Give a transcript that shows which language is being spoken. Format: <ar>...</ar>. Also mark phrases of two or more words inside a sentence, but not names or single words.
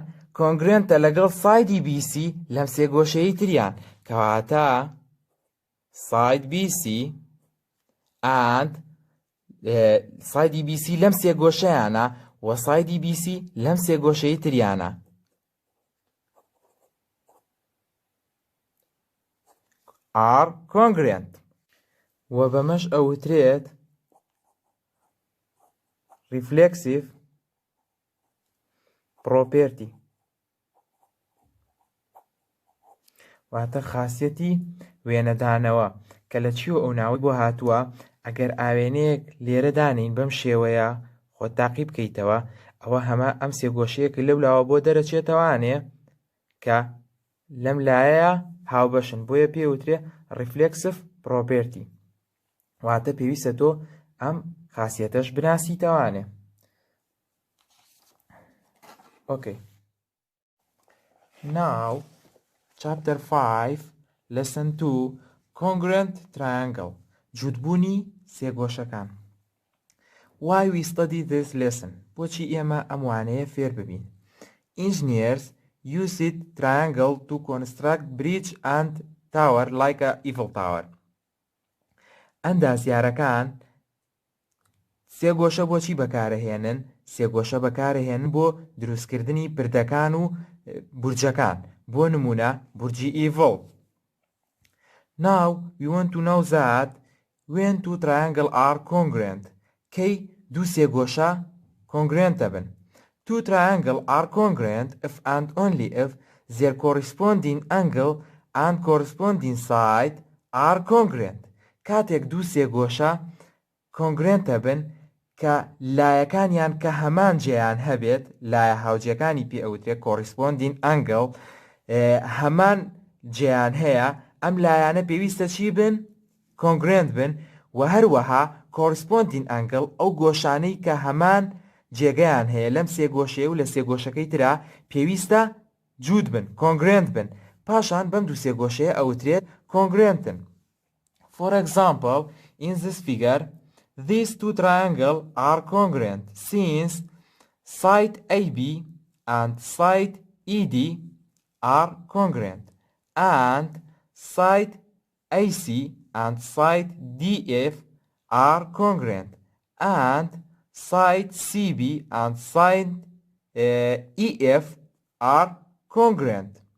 <ckb>کۆنگرێنتە لەگەڵ سایدی BC لەم سێگۆشەیەی تریان کەواتە ساید BC and سایدی BC لەم سێگۆشەیانە و سایدی BC لەم سێگۆشەی تریانە</ckb> <en>are congruent</en> <ckb>و بەمەش ئەوترێت reflexive property واتە خاصیەتی وێنەدانەوە کە لە چیوە ئەو ناوی بۆ هاتووە ئەگەر ئاوێنەیەک لێرە دانین بەم شێوەیە خۆت تاقی بکەیتەوە ئەوە هەمە ئەم سێگۆشەیەکە لەولاوە بۆ دەرەچێتەوانێ کە لەم لایەیە هاوبەشن بۆیە پێوترێ</ckb> <en>reflexive property</en> <ckb>واتە پێویستە تۆ ئەم خاصیەتەش بناسیتەوانێ.</ckb> <en>Okay. Now, chapter 5, lesson 2, congruent triangle.</en> <ckb>جوتبوونی سێگۆشەکان.</ckb> <en>Why we study this lesson?</en> <ckb>بۆچی ئێمە ئەم وانەیە فێر ببین.</ckb> <en>Engineers used triangle to construct bridge and tower like a Eiffel Tower.</en> <ckb>ئەندازیارەکان سێگۆشە بۆچی بەکارەهێنن؟ سێگۆشە بەکارەهێنن بۆ دروستکردنی پردەکان و بورجەکان بۆ نمونە بورجی ئیڤڵ.</ckb> <en>Now we want to know that when two triangles are congruent</en> <ckb>کەی دوو سێگۆشە congruentە بن.</ckb> <en>Two triangles are congruent if and only if their corresponding angle and corresponding side are congruent.</en> <ckb>کاتێک دوو سێگۆشە congruentە بن کە لایەکانیان کە هەمان جێیان هەبێت، لایە هاوجێکانی پێ ئەوترێت</ckb> <en>corresponding angle،</en> <ckb>هەمان جێیان هەیە، ئەم لایەنە پێویستە چی بن؟ congruent بن، و هەروەها</ckb> <en>corresponding angle</en> <ckb>ئەو گۆشانەی کە هەمان جێگەیان هەیە لەم سێگۆشەیە و لە سێگۆشەکەی ترا پێویستە جووت بن، congruent بن، پاشان بەم دوو سێگۆشەیە ئەوترێت congruentن.</ckb> <en>For example, in this figure, these two triangles are congruent since side AB and side ED are congruent, and side AC and side DF are congruent, and side CB and side EF are congruent.</en>